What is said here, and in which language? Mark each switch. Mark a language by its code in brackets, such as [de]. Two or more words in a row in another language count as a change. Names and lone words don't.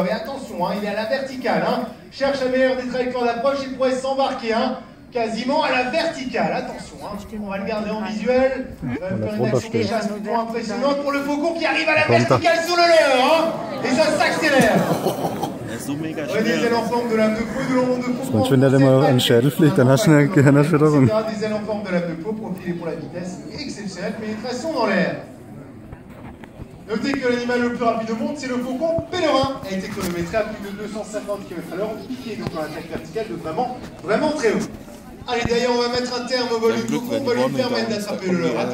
[fr] Et attention, hein, il est à la verticale, hein, cherche la meilleure des trajectoires d'approche, il pourrait s'embarquer hein, quasiment à la verticale. Attention, hein, on va le garder en visuel. On va faire une action de chasse plutôt impressionnante pour le Faucon qui arrive à la verticale sur le leurre. Hein, et ça s'accélère. Des ailes en forme de lame de faux, de l'ombre de Faucon. [de] Und wenn der mal an den Schädel fliegt, dann hast du eine Gehirnerschütterung. [fr] Des ailes en forme de lame de faux, profilées pour la vitesse, exceptionnelle, pénétration dans l'air. Notez que l'animal le plus rapide au monde, c'est le Faucon pèlerin. A été chronométré à plus de 250 km/h, piqué donc dans l'attaque verticale de vraiment très haut. Allez, d'ailleurs, on va mettre un terme au vol du Faucon, on va lui permettre d'attraper le leurre.